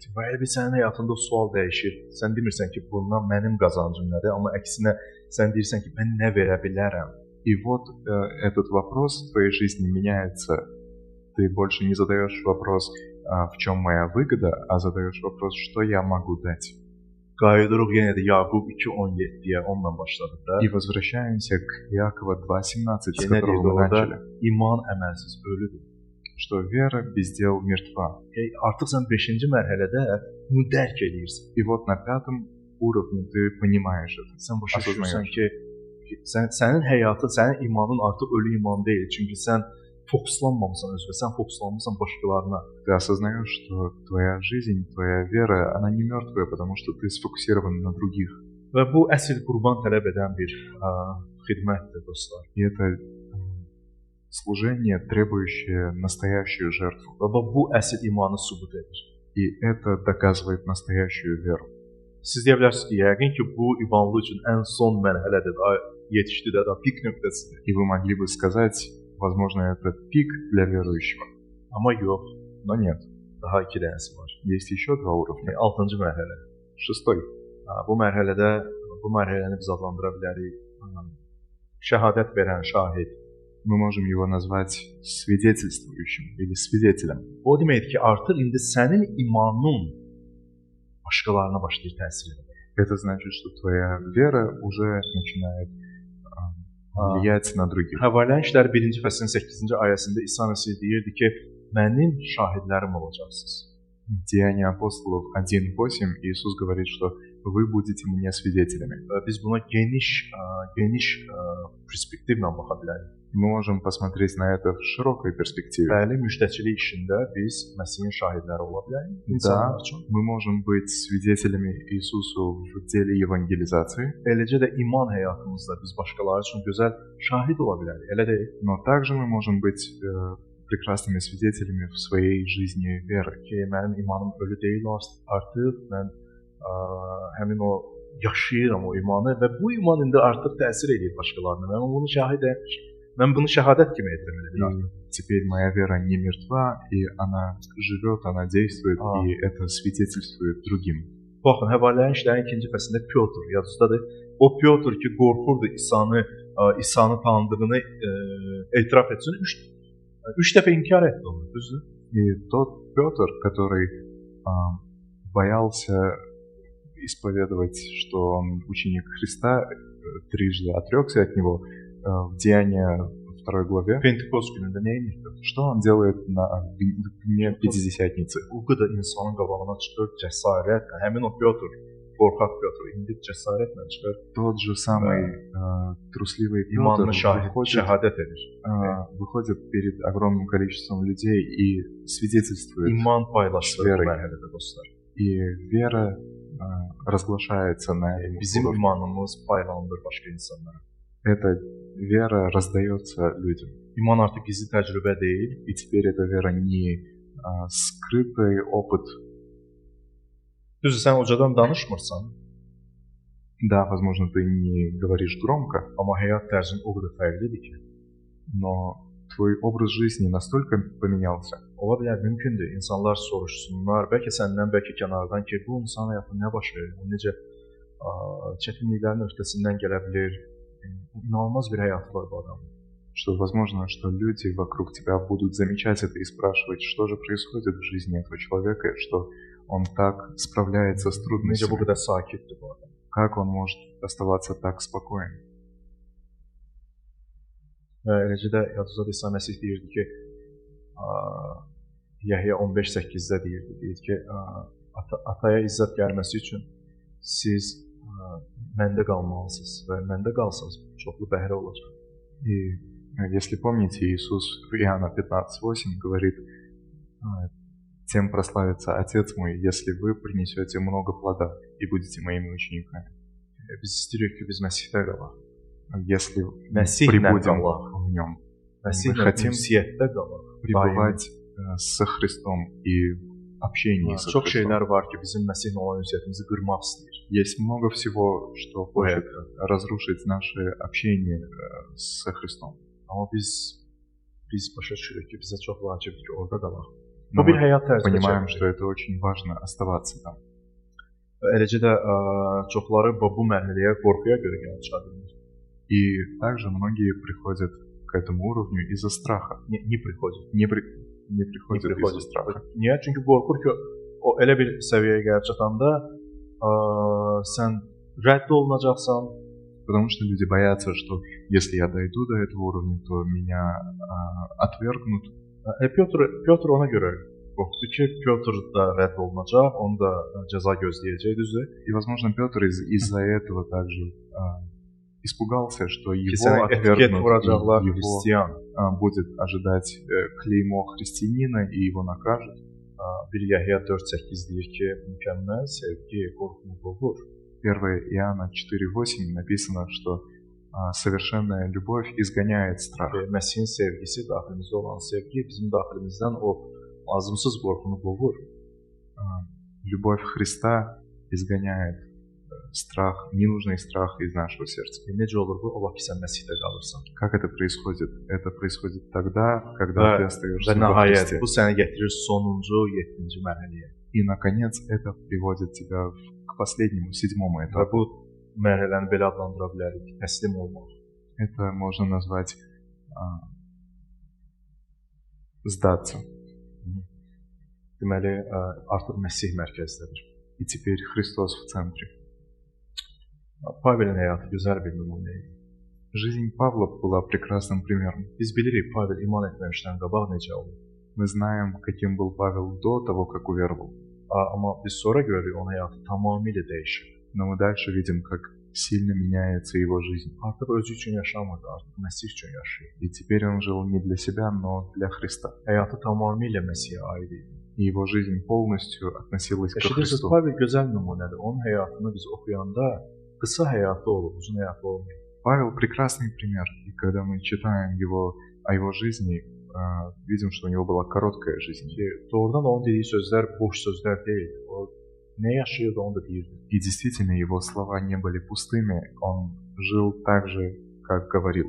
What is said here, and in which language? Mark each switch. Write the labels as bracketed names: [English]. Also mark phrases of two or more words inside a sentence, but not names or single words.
[Azerbaijani] Və elə bir sənin həyatında sual dəyişir. Sən demirsən ki, bundan mənim qazancım nədir, amma əksinə sən deyirsən ki, mən nə verə bilərəm? [Russian] И вот этот вопрос в твоей жизни меняется. Ты больше не задаешь вопрос, в чем моя выгода, а задаешь вопрос, что я могу дать. [Azerbaijani] Qayıdırıq yenə də Yaqub 2:17-yə onunla başladıq da. [Russian] И возвращаемся к Иакова 2:17, с [Azerbaijani] Yenə [Russian] которого [Azerbaijani] deyir [Russian] мы [Azerbaijani] orada [Russian] начали, [Azerbaijani] iman əməlsiz ölüdür. [Russian] что вера без дел мертва. [Azerbaijani] Artıq sən 5-ci mərhələdə bunu dərk edirsən. [Russian] И вот на пятом уровне ты понимаешь это. [Azerbaijani] Sən başa düşürsən [Russian] Осознаешь. [Azerbaijani] ki, sənin həyatın, sənin imanın artıq ölü iman deyil. Çünki sən fokuslanmamısan özünə, sən fokuslanmısan başqalarına. [Russian] Ты осознаешь, что твоя жизнь, твоя вера, она не мертвая, потому что ты сфокусирован на других. [Azerbaijani] Və bu əsl qurban tələb edən bir xidmətdir dostlar. [Russian] И это служение, требующее настоящую жертву. [Azerbaijani] Və bu əsl imanı sübut edir. [Russian] И это доказывает настоящую веру. [Azerbaijani] Siz deyə bilərsiniz ki, yəqin ki, bu imanlı üçün ən son mərhələdir, daha yetişdi də, daha pik nöqtəsidir. [Russian] И вы могли бы сказать, возможно, это пик для верующего. [Azerbaijani] Amma yox, [Russian] Но нет, [Azerbaijani] daha 2 dənəsi var. [Russian] есть еще два уровня. [Azerbaijani] 6-cı mərhələ. [Russian] Шестой. [Azerbaijani] Bu mərhələni biz adlandıra bilərik şəhadət verən şahid. [Russian] Мы можем его назвать свидетельствующим или свидетелем. [Azerbaijani] O deməkdir ki, artıq indi sənin imanın başqalarına başlayır təsir etməyə. [Russian] Это значит, что твоя вера уже начинает влиять на других. [Azerbaijani] Həvalən işlər 1-ci fəslin 8-ci ayəsində İsa Məsih deyirdi ki, mənim şahidlərim olacaqsınız. [Russian] Деяния апостолов 1:8 Иисус говорит, что вы будете мне свидетелями. [Azerbaijani] Biz buna geniş perspektivlə baxa bilərik. [Russian] Мы можем посмотреть на это в широкой перспективе. [Azerbaijani] Bəli, müjdəçilik işində biz Məsihin şahidləri ola bilərik. [Russian] Да, [Azerbaijani] İnsanlar üçün. [Russian] мы можем быть свидетелями Иисусу в деле евангелизации, [Azerbaijani] Eləcə də iman həyatımızda biz başqaları üçün gözəl şahid ola bilərik. Elə deyil. [Russian] но также мы можем быть прекрасными свидетелями в своей жизни веры. [Azerbaijani] Ki, mənim imanım ölü deyil artıq. Mən həmin o yaşayıram o imanı və bu iman indi artıq təsir edir başqalarına. Mən bunu şəhadət kimi edirəm. [Russian] Теперь моя вера не мертва, и она живет, она действует, и это свидетельствует другим. [Azerbaijani] Baxın, Həvalələrin işlərin 2-ci fəslində Pyotr yadınızdadır. O Pyotr ki, qorxurdu İsa'nı tanıdığını etiraf etsin. 3 dəfə inkar etdi onu, düzdür? [Russian] И тот Петр, который боялся исповедовать, что он ученик Христа, трижды отрекся от него, в Деяния 2 главе. [Azerbaijani] Pentekost günündə nə edirdi? [Russian] Что он делает на дне Пятидесятницы? [Azerbaijani] O qədər insanın qabağına çıxır, cəsarət, həmin o Pyotr qorxaq Pyotr indi cəsarətlə çıxır. [Russian] Тот же самый трусливый Петр [Azerbaijani] İmanlı şəhadət edir. [Russian] выходит перед огромным количеством людей и свидетельствует [Azerbaijani] İman paylaşılır bu [Russian] verой. [Azerbaijani] mərhələdə dostlar. [Russian] И вера разглашается на этом [Azerbaijani] Bizim [Russian] уровне. [Azerbaijani] imanımız paylanılır başqa insanlara. [Russian] Эта вера раздается людям. [Azerbaijani] İman artıq gizli təcrübə deyil. [Russian] И теперь эта вера не скрытый опыт. [Azerbaijani] Düzdür, sən ucadan danışmırsan, [Russian] Да, возможно, ты не говоришь громко, [Azerbaijani] amma həyat tərzin o qədər fərqlidir ki, [Russian] но твой образ жизни настолько поменялся. [Azerbaijani] ola bilər, mümkündür. İnsanlar soruşsunlar, bəlkə səndən, bəlkə kənardan ki, bu insan həyatında nə baş verir, o necə çətinliklərin öhdəsindən gələ bilir. İnanılmaz bir həyatı var bu adamın. [Russian] Что возможно, что люди вокруг тебя будут замечать это и спрашивать, что же происходит в жизни этого человека, что он так справляется с [Azerbaijani] Necə bu [Russian] трудностями, [Azerbaijani] qədər sakitdir bu adam. [Russian] как он может оставаться так спокоен. [Azerbaijani] Və eləcə də Yaduzada İsa Məsih deyirdi ki, Yəhya 15:8-də deyirdi ki, ataya izzət gəlməsi üçün siz məndə qalmalısınız və məndə qalsanız çoxlu bəhrə olacaq. [Russian] И если помните, Иисус в Иоанна 15:8 говорит, тем прославится Отец мой, если вы принесете много плода и будете моими учениками. [Azerbaijani] Biz istəyirik ki, biz Məsihdə qalaq. [Russian] Если [Azerbaijani] Məsihlə [Russian] прибудем [Azerbaijani] qalaq. [Russian] в нем, [Azerbaijani] Məsihlə [Russian] хотим [Azerbaijani] ünsiyyətdə qalaq. [Russian] пребывать со Христом и в общении со [Azerbaijani] Çox [Russian] Христом. [Azerbaijani] şeylər var ki, bizim Məsihlə olan ünsiyyətimizi qırmaq istəyir. [Russian] Есть много всего, что хочет разрушить наше общение со Христом. [Azerbaijani] Amma biz başa düşürük ki, bizə çox vacibdir ki, orada qalaq. [Russian] Но [Azerbaijani] Bu bir [Russian] мы [Azerbaijani] həyat tərzi. [Russian] понимаем, что это очень важно оставаться там. [Azerbaijani] Eləcə də çoxları bu mərhələyə qorxuya görə gəlib çıxa bilmir. [Russian] И также многие приходят к этому уровню из-за страха. Не приходит. Не приходят из-за страха. [Azerbaijani] Niyə? Çünki qorxur ki, o elə bir səviyyəyə gəlib çatanda sən rədd olunacaqsan. [Russian] Потому что люди боятся, что если я dойду до этого уровня, то меня отвергнут. [Azerbaijani] Pyotr ona görə qorxdu ki, Pyotr da rədd olunacaq, onu da cəza gözləyəcək, düzdür? [Russian] И, возможно, Петр из-за этого также испугался, что [Azerbaijani] Ki [Russian] его [Azerbaijani] sənə etiket [Russian] отвергнут, [Azerbaijani] vuracaqlar, [Russian] и его [Azerbaijani] xristiyan. [Russian] будет ожидать клеймо христианина, и его накажут. [Azerbaijani] Bir Yəhya 4:8 deyir ki, mükəmməl sevgi qorxunu qovur. [Russian] 1 Иоанна 4:8 написано, что совершенная любовь изгоняет страх. [Azerbaijani] Məsihin sevgisi, daxilimizdə olan sevgi bizim daxilimizdən o lazımsız qorxunu qovur. [Russian] Любовь Христа изгоняет страх, ненужный страх из нашего сердца. [Azerbaijani] Necə olur bu? O vaxt ki, sən Məsihdə qalırsan. [Russian] Как это происходит? Это происходит тогда, когда ты остаешься [Azerbaijani] Və [Russian] во [Azerbaijani] nəhayət [Russian] Христе. [Azerbaijani] bu səni gətirir sonuncu, 7-ci mərhələyə. [Russian] И, наконец, это приводит тебя к последнему, 7-му [Azerbaijani] Və [Russian] этапу. [Azerbaijani] bu mərhələni belə adlandıra bilərik, təslim olmaq. [Russian] Это можно назвать сдаться. [Azerbaijani] Deməli, artıq Məsih mərkəzdədir. [Russian] И теперь Христос в центре. [Azerbaijani] Pavelin həyatı gözəl bir nümunə idi. [Russian] Жизнь Павла была прекрасным примером. [Azerbaijani] Biz bilirik Pavel iman etməmişdən qabaq necə oldu. [Russian] Мы знаем, каким был Павел до того, как uверовал. [Azerbaijani] Amma biz sonra görürük onun həyatı tamamilə dəyişir. [Russian] Но мы дальше видим, как сильно меняется его жизнь. [Azerbaijani] Artıq özü üçün yaşamırdı, artıq Məsih üçün yaşayır. [Russian] И теперь он жил не для себя, но для Христа. [Azerbaijani] Həyatı tamamilə Məsihə aid idi. [Russian] И его жизнь полностью относилась к [Azerbaijani] Eşidirsiniz, [Russian] Христу. [Azerbaijani] Pavel gözəl nümunədir. Onun həyatını biz oxuyanda qısa həyatı olur, uzun həyatı olmuyor. [Russian] Павел прекрасный пример. И когда мы читаем о его жизни, видим, что у него была короткая жизнь. [Azerbaijani] Doğrudan onun dediyi sözlər boş sözlər deyil. O nə yaşayırdı onu da deyirdi. [Russian] И действительно, его слова не были пустыми. Он жил так же, как говорил.